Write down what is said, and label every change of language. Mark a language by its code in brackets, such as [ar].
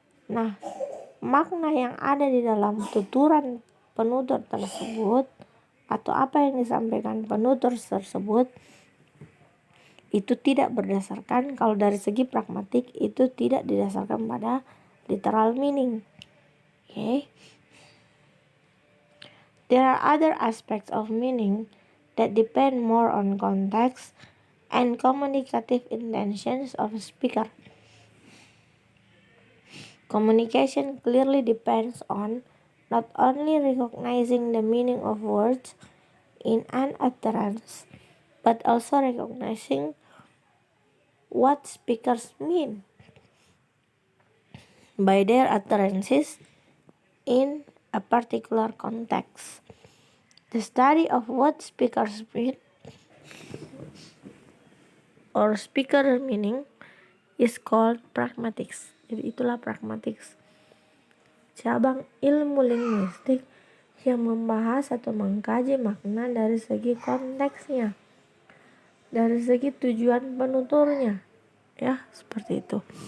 [id] Nah, makna yang ada di dalam tuturan penutur tersebut atau apa yang disampaikan penutur tersebut itu tidak berdasarkan, kalau dari segi pragmatik itu tidak didasarkan pada literal meaning. [en] Okay. There are other aspects of meaning that depend more on context and communicative intentions of a speaker. Communication clearly depends on not only recognizing the meaning of words in an utterance, but also recognizing what speakers mean by their utterances in a particular context. The study of what speakers mean or speaker meaning is called pragmatics. [id] Jadi itulah pragmatics, cabang ilmu linguistik yang membahas atau mengkaji makna dari segi konteksnya, dari segi tujuan penuturnya, ya seperti itu.